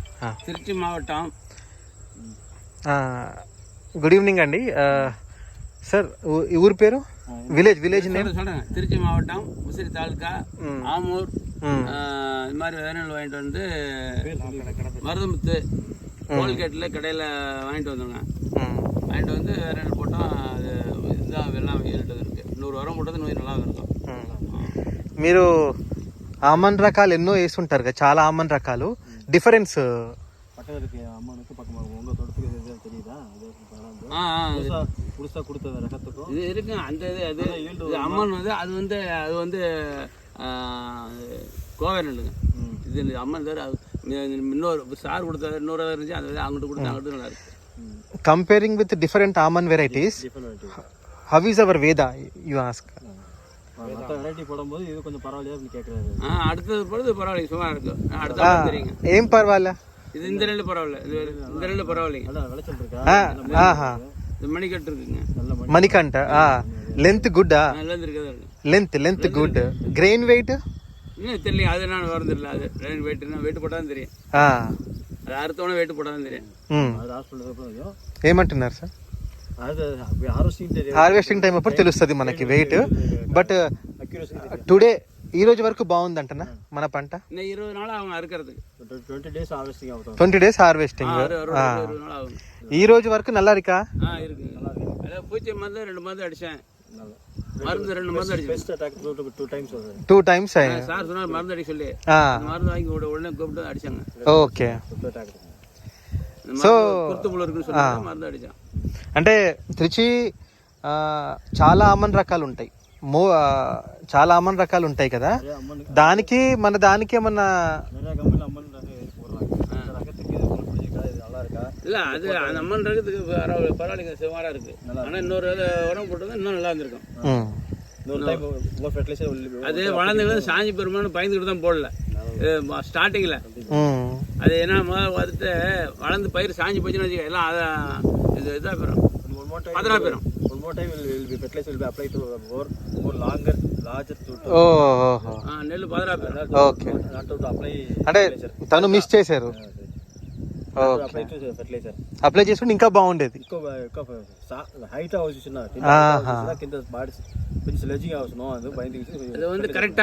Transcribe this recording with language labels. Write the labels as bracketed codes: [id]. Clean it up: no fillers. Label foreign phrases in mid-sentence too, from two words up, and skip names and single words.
[ta] திருச்சி மாவட்டம். [en] good evening [te] అండి సార్. ఊరి పేరు? [en] village name [ta] சொல்றேன். திருச்சி மாவட்டம், முசிறி தாலுக்கா, ஆமூர். இது மாதிரி விதைநெல் வாங்கிட்டு வந்து மருதமுத்து டோல்கேட்ல கடையில் வாங்கிட்டு வந்தோங்க. வாங்கிட்டு வந்து விதைநெல் போட்டோம். அது இதுதான் வெள்ளம் ஏறிட்டு இருக்கு. 100 வாரம் போட்டது 100 நல்லா இருக்கும். [te] మీరు ఆమన్ రకాలు ఎన్నో వేస్తుంటారు కదా, చాలా ఆమన్ రకాలు. డిఫరెన్స్ [ta] இது இருக்கு. அந்த இது அம்மன் வந்து அது வந்து கோவை நெல்லுங்க. இது அம்மன் தவிர இன்னொரு சார் கொடுத்தது இன்னொரு இருந்துச்சு. அந்த அங்கிட்டு கொடுத்து அங்கிட்டு நல்லா இருக்கு. [en] Comparing with different almond varieties, how is our Veda, you ask? [ta] வெரைட்டி போடும்போது இது கொஞ்சம் பரவாயில்லையா கேட்குறாரு. அடுத்தது பொழுது பரவாயில்ல, சும்மா இருக்கு. அடுத்த தெரியுங்க. [te] ఏం పర్వాలే, [ta] இது இந்த நெல் பரவாயில்ல, இந்த நெல் பரவாயில்லைங்க. அதான் விளைச்சல் இருக்கா? இது மணிக்கட்டு இருக்குங்க. [en] మణికంఠ. length good. [ta] நல்லது இருக்குதா [en] length good. grain weight [ta] இன்னும் தெரியல. அது நான் வரதில்லை. அது வெயிட் போட்டால் தான் தெரியும். அது அறுத்தவொடனே வெயிட் போட்டால் தான் தெரியும். [te] ఏమంటున్నారు సార్? [en] harvesting time [te] అప్పుడు తెలుస్తుంది మనకి వెయిట్. [en] but today [te] ఈ రోజు వరకు బాగుంది అంటనా మన పంట? [ta] 20 நாள் ஆகும் அறுக்கிறதுக்கு. [en] 20 days harvesting. [te] ఈ రోజు వరకు [ta] நல்லா இருக்கா? இருக்கு. அதான் பூச்சி மருந்து 2 மருந்து அடிச்சேன். மருந்து 2 மருந்து அடிச்சேன். [en] 2 times [ta] சார் சொன்னார் மருந்து அடிக்க சொல்லி. மருந்து வாங்கி உடனே கூப்பிட்டு அடிச்சாங்க. [en] okay. so [ta] குருத்துப்புழு இருக்குன்னு சொல்லி மருந்து அடிச்சான். [te] అంటే త్రిచి చాలా ఆమన్ రకాలు ఉంటాయి. చాలా ఆమన్ రకాలు ఉంటాయి కదా, దానికి ఏమన్నా? [ta] இல்ல அது அந்த அம்மன் ரகத்துக்கு பரவாயில்லைங்க, சுமாரா இருக்கு. ஆனா இன்னொரு உரம் போட்டது இன்னும் நல்லா இருந்திருக்கும். அது வளர்ந்து சாஞ்சி பெருமானு பயந்துக்கிட்டு தான் போடல ஸ்டார்டிங்ல. அது என்ன வந்துட்டு வளர்ந்து பயிர் சாஞ்சி போச்சுன்னு வச்சுக்க, எல்லாம் அதை இதாக போயிடும், பதறா போயிடும். நெல்லு பதரா. [te] ఓకే. అంటే తను మిస్ చేశారు. అప్లై చేసుకుంటే ఇంకా బాగుండేది. హైట్ కరెక్టా.